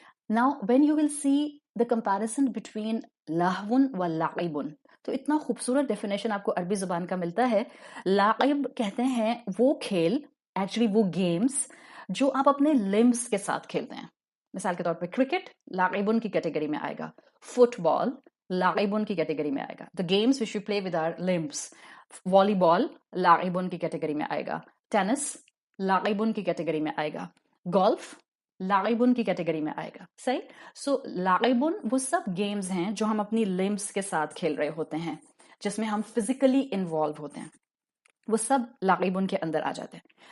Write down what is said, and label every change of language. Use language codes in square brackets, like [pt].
[en] Now when you will see the comparison between [ur] لہون و لعبن، تو اتنا خوبصورت ڈیفینیشن آپ کو عربی زبان کا ملتا ہے. لعب کہتے ہیں وہ کھیل، ایکچولی وہ گیمز جو آپ اپنے لمبس کے ساتھ کھیلتے ہیں. مثال کے طور پہ کرکٹ لعبن کی کیٹیگری میں آئے گا، فٹ بال لعبن کی کیٹیگری میں آئے گا. [en] The games which we play with our limbs. [ur] والی بال لعبن کی کیٹیگری میں آئے گا، ٹینس لعبن کی کیٹیگری میں آئے گا، گولف لعبن کی کیٹیگری میں آئے گا. صحیح؟ سو لعبن وہ سب گیمز ہیں جو ہم اپنی لمبس کے ساتھ کھیل رہے ہوتے ہیں، جس میں ہم فزیکلی انوالو ہوتے ہیں، وہ سب لعبن کے اندر آ جاتے ہیں.